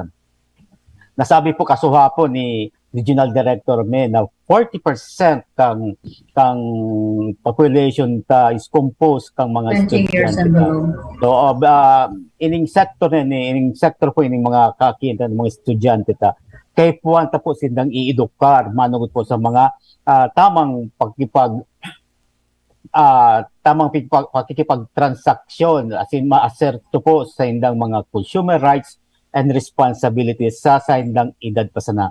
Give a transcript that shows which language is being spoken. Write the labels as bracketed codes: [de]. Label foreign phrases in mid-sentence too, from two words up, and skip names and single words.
[bik] Nasabi po kasuhapon ni Regional Director na 40% kang population ta [en] is composed [bik] kang mga estudyante. So ining sector po ining mga kakitan ng mga estudyante ta kay puwan ta po sindang iedukar manungod po sa mga tamang pakikipagtransaksyon [en] as in [bik] maaserto po sa indang mga [en] consumer rights and responsibilities [bik] sa indang edad pa sana.